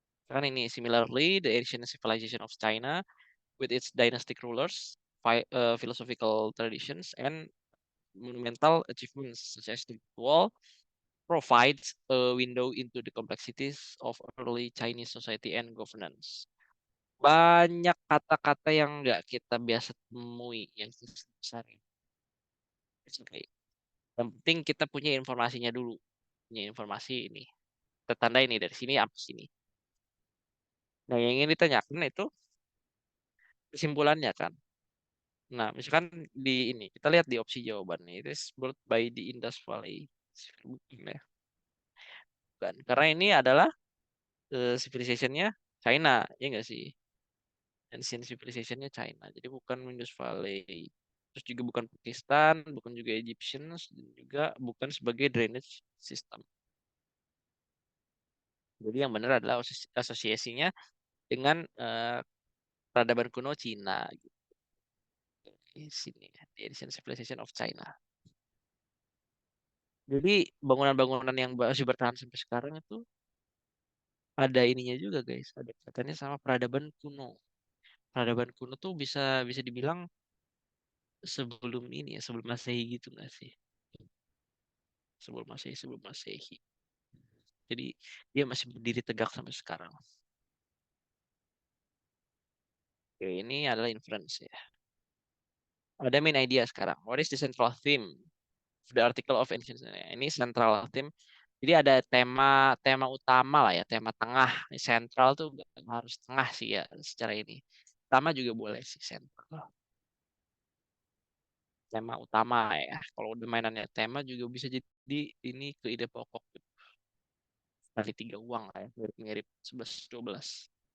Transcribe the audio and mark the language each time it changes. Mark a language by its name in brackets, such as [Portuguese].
[Indonesian] Kan [English] ini similarly the ancient civilization of China with its dynastic rulers, philosophical traditions and monumental achievements such as the wall provides a window into the complexities of early Chinese society and governance. [Indonesian] Banyak kata-kata yang nggak kita biasa temui yang besar. Oke. Yang penting kita punya informasinya dulu. Punya informasi ini. Tertanda ini dari sini apa sini. Nah, yang ingin ditanyakan itu kesimpulannya kan. Nah, misalkan di ini, kita lihat di opsi jawabannya. Itu [English] is brought by the Indus Valley. [Indonesian] Bukan ya. Bukan. Karena ini adalah civilization-nya China, ya nggak sih? Ancient civilization-nya China. Jadi bukan Indus Valley. Terus juga bukan Pakistan, bukan juga Egyptians, dan juga bukan sebagai drainage system. Jadi yang benar adalah asosiasinya dengan peradaban kuno Cina. Di sini, [English] the Ancient Civilization of China. [Indonesian] Jadi bangunan-bangunan yang masih bertahan sampai sekarang itu ada ininya juga guys, ada katanya sama peradaban kuno. Peradaban kuno tuh bisa bisa dibilang sebelum ini ya, sebelum Masehi gitu nggak sih? Sebelum Masehi. Jadi dia masih berdiri tegak sampai sekarang. Oke, ini adalah inference ya. Ada main idea sekarang. [English] What is the central theme of the article of ancient? [Indonesian] Ini central theme. Jadi ada tema tema utama lah ya, tema tengah. Sentral tuh nggak harus tengah sih ya secara ini. Utama juga boleh sih sentral. Tema utama ya. Kalau udah mainannya tema juga bisa jadi ini ke ide pokok dari tiga uang lah ya, mirip-mirip 11-12.